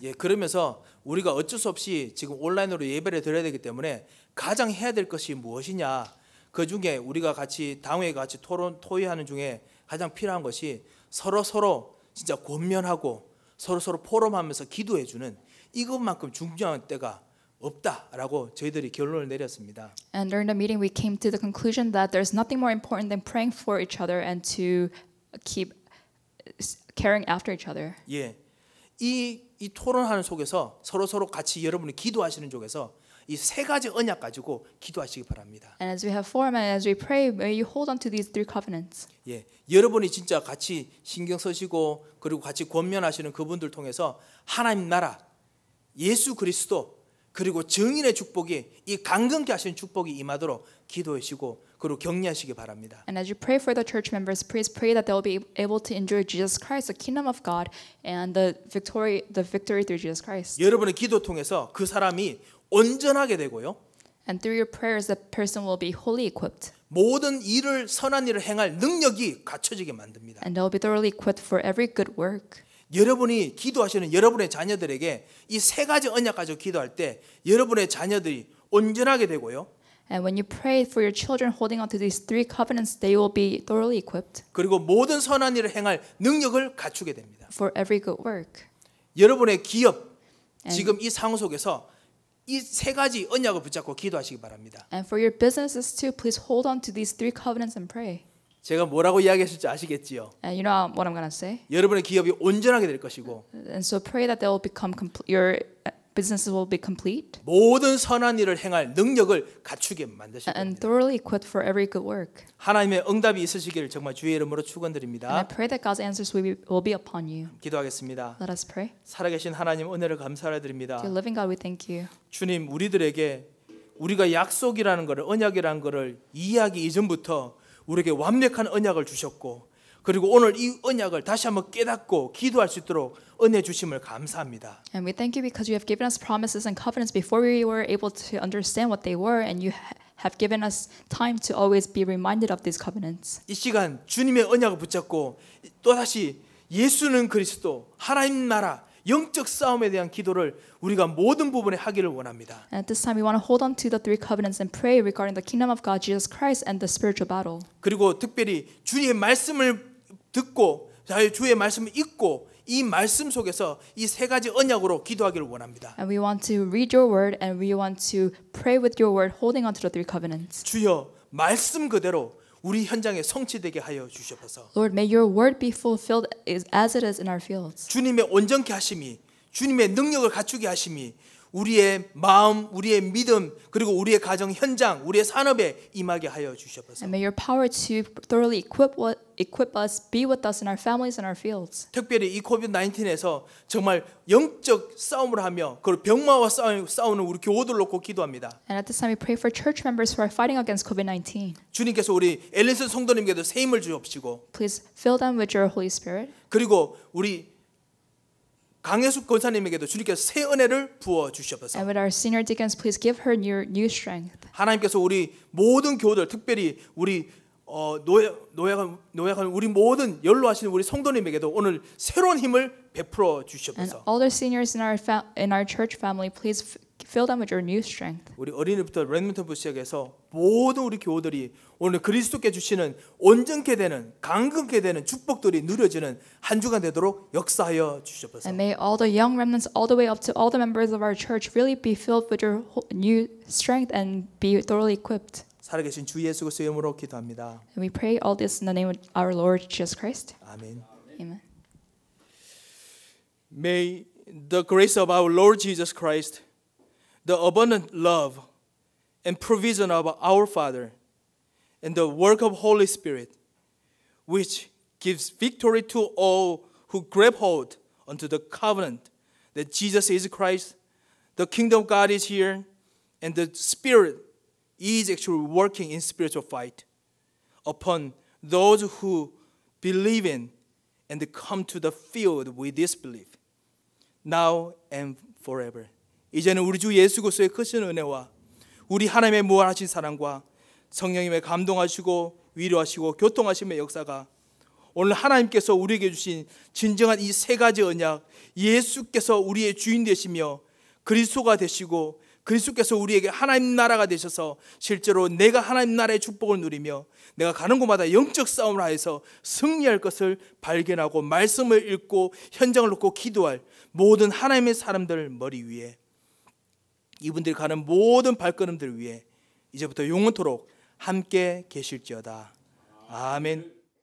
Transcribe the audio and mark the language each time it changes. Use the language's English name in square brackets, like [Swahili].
[Korean] 예, 그러면서 우리가 어쩔 수 없이 지금 온라인으로 예배를 드려야 되기 때문에 가장 해야 될 것이 무엇이냐? 그 중에 우리가 같이 당회에 같이 토의하는 중에 가장 필요한 것이 서로 진짜 권면하고 서로 포럼하면서 기도해 주는 이것만큼 중요한 때가 없다라고 저희들이 결론을 내렸습니다. [English] And during the meeting, we came to the conclusion that there's nothing more important than praying for each other and to keep caring after each other. [Korean] 예, 이 토론하는 속에서 서로 같이 여러분이 기도하시는 쪽에서 이 세 가지 언약 가지고 기도하시기 바랍니다. [English] And as we have forum and as we pray, may you hold on to these three covenants. [Korean] 예, 여러분이 진짜 같이 신경 쓰시고 그리고 같이 권면하시는 그분들 통해서 하나님 나라, 예수 그리스도 그리고 증인의 축복이 이 강건케 하시는 축복이 임하도록 기도하시고 그리고 격려하시기 바랍니다. [English] And as you pray for the church members, please pray that they will be able to enjoy Jesus Christ, the kingdom of God, and the victory through Jesus Christ. [Korean] 여러분의 기도 통해서 그 사람이 온전하게 되고요. [English] And through your prayers, that person will be wholly equipped. [Korean] 모든 일을 선한 일을 행할 능력이 갖춰지게 만듭니다. [English] And they will be thoroughly equipped for every good work. [Korean] 여러분이 기도하시는 여러분의 자녀들에게 이 세 가지 언약 가지고 기도할 때 여러분의 자녀들이 온전하게 되고요. [English] And when you pray for your children holding on to these three covenants, they will be thoroughly equipped [Korean] 그리고 모든 선한 일을 행할 능력을 갖추게 됩니다. [English] for every good work. [Korean] 여러분의 기업 지금 이 상황 속에서 이 세 가지 언약을 붙잡고 기도하시기 바랍니다. [English] And for your businesses too, please hold on to these three covenants and pray. [Korean] 제가 뭐라고 이야기했을지 아시겠지요? [English] And you know what I'm going to say? [Korean] 여러분의 기업이 온전하게 될 것이고 [English] And so pray that they will become your businesses will be complete [Korean] 모든 선한 일을 행할 능력을 갖추게 만드실 [English] and [Korean] 겁니다. [English] thoroughly equipped for every good work. [Korean] 하나님의 응답이 있으시기를 정말 주의 이름으로 [English] And I [Korean] 축원드립니다. [English] pray that God's answers will be upon you. [Korean] 기도하겠습니다. [English] Let us pray. [Korean] 살아계신 하나님 은혜를 감사드립니다. [English] Dear living God, we thank you. [Korean] 주님 우리들에게 우리가 약속이라는 것을 언약이라는 것을 이해하기 이전부터 우리에게 완벽한 언약을 주셨고 그리고 오늘 이 언약을 다시 한번 깨닫고 기도할 수 있도록 은혜 주심을 감사합니다. [English] And we thank you because you have given us promises and covenants before we were able to understand what they were, and you have given us time to always be reminded of these covenants. [Korean] 이 시간 주님의 언약을 붙잡고 또다시 예수는 그리스도 하나님 나라 영적 싸움에 대한 기도를 우리가 모든 부분에 하기를 원합니다. [English] And at this time, we want to hold on to the three covenants and pray regarding the kingdom of God, Jesus Christ, and the spiritual battle. [Korean] 그리고 특별히 주님의 말씀을 듣고 주의 말씀을 읽고 이 말씀 속에서 이 세 가지 언약으로 기도하기를 원합니다. [English] And we want to read your word and we want to pray with your word, holding on to the three covenants. [Korean] 주여 말씀 그대로 우리 현장에 성취되게 하여 주시옵소서. [English] Lord, may your word be fulfilled as it is in our fields. [Korean] 주님의 온전케 하심이, 주님의 능력을 갖추게 하심이 우리의 마음, 우리의 믿음, 그리고 우리의 가정 현장, 우리의 산업에 임하게 하여 주시옵소서. [English] And may your power to thoroughly equip us, be with us in our families and our fields. [Korean] 특별히 이 코비드-19에서 정말 영적 싸움을 하며 그 병마와 싸우는 우리 교우들 놓고 기도합니다. [English] And at this time we pray for church members who are fighting against COVID-19. [Korean] 주님께서 우리 엘린슨 성도님께도 새 힘을 주옵시고 [English] Please fill them with your Holy Spirit. [Korean] 그리고 우리 강혜숙 권사님에게도 주님께서 새 은혜를 부어 주시옵소서. [English] And with our senior deacons, please give her new strength. [Korean] 하나님께서 우리 모든 교우들, 특별히 우리 노약한 우리 모든 연로하시는 우리 성도님에게도 오늘 새로운 힘을 베풀어 [English] And [Korean] 주시옵소서. [English] all the seniors in our church family, please fill them with your new strength. [Korean] 우리 어린이부터 랩런트부 시작해서 모든 우리 교우들이 오늘 그리스도께 주시는 온전케 되는 강건케 되는 축복들이 누려지는 한 주간 되도록 역사하여 주시옵소서. [English] And may all the young remnants, all the way up to all the members of our church, really be filled with your new strength and be thoroughly equipped. [Korean] 살아계신 주 예수 그리스도의 이름으로 기도합니다. [English] And we pray all this in the name of our Lord Jesus Christ. [Korean] 아멘. [English] Amen. May the grace of our Lord Jesus Christ, the abundant love and provision of our Father, and the work of Holy Spirit, which gives victory to all who grab hold unto the covenant that Jesus is Christ, the kingdom of God is here, and the Spirit is actually working in spiritual fight upon those who believe in and come to the field with this belief, now and forever. [Korean] 이제는 우리 주 예수 그리스도의 크신 은혜와 우리 하나님의 무한하신 사랑과 성령님의 감동하시고 위로하시고 교통하심의 역사가 오늘 하나님께서 우리에게 주신 진정한 이 세 가지 언약, 예수께서 우리의 주인 되시며 그리스도가 되시고 그리스도께서 우리에게 하나님 나라가 되셔서 실제로 내가 하나님 나라의 축복을 누리며 내가 가는 곳마다 영적 싸움을 하여서 승리할 것을 발견하고 말씀을 읽고 현장을 놓고 기도할 모든 하나님의 사람들 머리 위에 이분들이 가는 모든 발걸음들 위에 이제부터 영원토록 함께 계실지어다. 아멘.